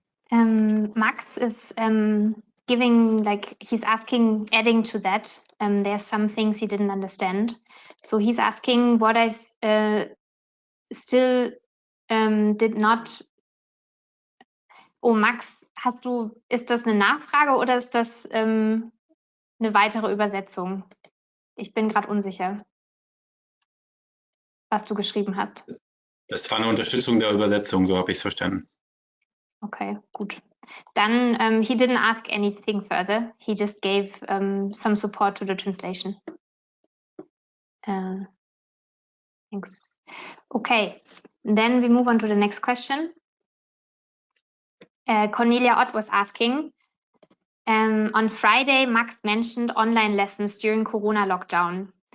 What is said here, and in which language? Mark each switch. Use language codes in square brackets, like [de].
[en] Max is giving, like, he's asking, adding to that, there's some things he didn't understand. So he's asking what I still did not. [de] Oh, Max, ist das eine Nachfrage oder ist das eine weitere Übersetzung? Ich bin gerade unsicher, was du geschrieben hast. Das war eine Unterstützung der Übersetzung, so habe ich es verstanden. Okay, gut. Dann, [en] he didn't ask anything further. He just gave some support to the translation. Thanks. Okay, then we move on to the next question. Cornelia Ott was asking, on Friday, Max mentioned online lessons during Corona lockdown.